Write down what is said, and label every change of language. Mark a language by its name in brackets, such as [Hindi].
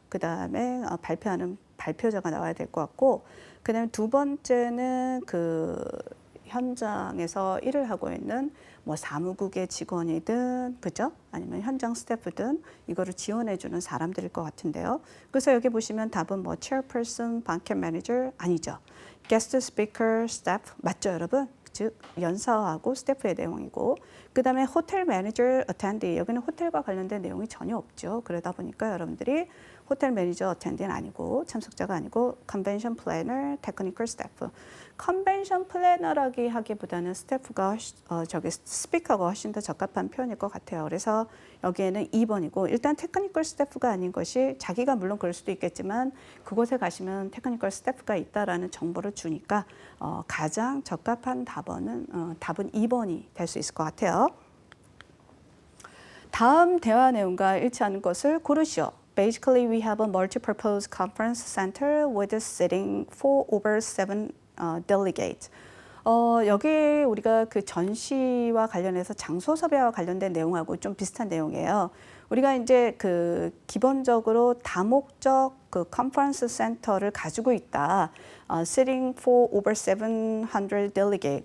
[Korean] 그 다음에 발표하는 발표자가 나와야 될 것 같고, 그 다음에 두 번째는 현장에서 일을 하고 있는 뭐 사무국의 직원이든, 그죠? 아니면 현장 스태프든 이거를 지원해주는 사람들일 것 같은데요. 그래서 여기 보시면 답은 뭐 [English] chairperson, banquet manager [Korean] 아니죠. [English] guest speaker, staff [Korean] 맞죠, 여러분? 즉 연사하고 스태프의 내용이고, 그 다음에 호텔 매니저, 어텐디 여기는 호텔과 관련된 내용이 전혀 없죠. 그러다 보니까 여러분들이 호텔 매니저, 어텐디는 아니고 참석자가 아니고 컨벤션 플래너, 테크니컬 스태프. 컨벤션 플래너라기 하기보다는 스태프가 스피커가 훨씬 더 적합한 표현일 것 같아요. 그래서 여기에는 2번이고 일단 테크니컬 스태프가 아닌 것이 자기가 물론 그럴 수도 있겠지만 그곳에 가시면 테크니컬 스태프가 있다라는 정보를 주니까 가장 적합한 답은 2번이 될 수 있을 것 같아요. 다음 대화 내용과 일치하는 것을 고르시오. [English] Basically, we have a multi-purpose conference center with sitting 4/7 delegates. [Korean] 여기 우리가 그 전시와 관련해서 장소 섭외와 관련된 내용하고 좀 비슷한 내용이에요. 우리가 이제 기본적으로 다목적 컨퍼런스 센터를 가지고 있다. [English] sitting 4/700 delegate.